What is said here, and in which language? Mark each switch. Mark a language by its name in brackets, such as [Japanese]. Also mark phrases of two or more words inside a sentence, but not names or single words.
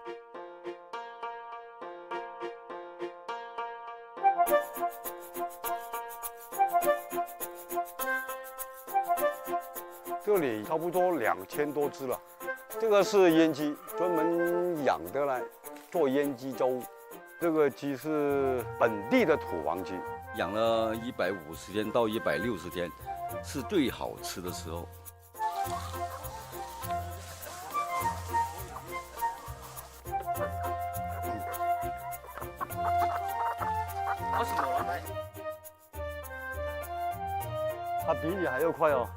[Chinese] 這裡差不多2000多隻了。這個是閹雞，專門養的來做閹雞粥。這個雞是本地的土黃雞，養了150天到160天， 是最好吃的时候。好什么？它比你还要快哦！